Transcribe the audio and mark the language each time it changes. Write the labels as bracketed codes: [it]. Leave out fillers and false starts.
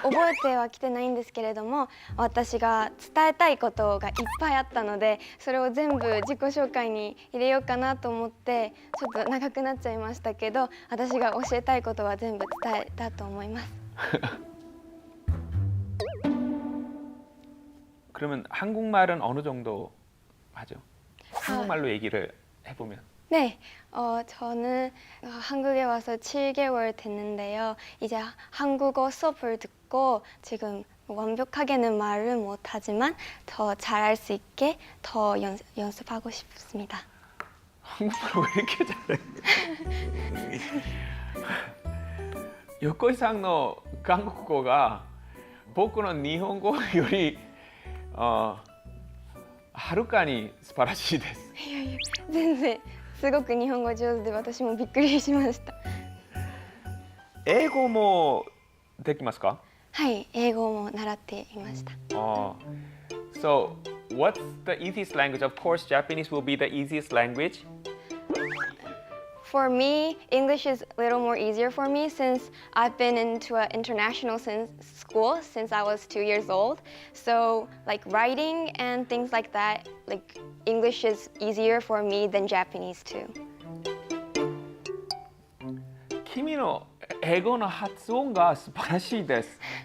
[ja] 覚えてはきてないんですけれども、私が伝えたいことがいっぱいあったので、それを全部自己紹介に入れようかなと思ってちょっと長くなっちゃいましたけど、私が教えたいことは全部伝えたと思います。 [ko] 그러면 한국말은 어느 정도 하죠? 한국말로 얘기를 해보면. 네, 저는 한국에 와서 7개월 됐는데요. 이제 한국어 수업을 듣고 지금 완벽하게는 말을 못하지만 더 잘할 수 있게 더 연습하고 싶습니다. 한국말 왜 이렇게 잘해? [ja] 요코이さんの韓国語が僕の日本語よりはるかに素晴らしいです。いやいや、全然すごく日本語上手で私もびっくりしました。英語もできますか？はい、英語も習っていました。 [en] So, what's the easiest language? Of course, Japanese will be the easiest language. For me, English is a little more easier for me since I've been into an international school since I was 2 years old. So, like writing and things like that, like English is easier for me than Japanese too. [ja] 君の英語の発音が素晴らしいです。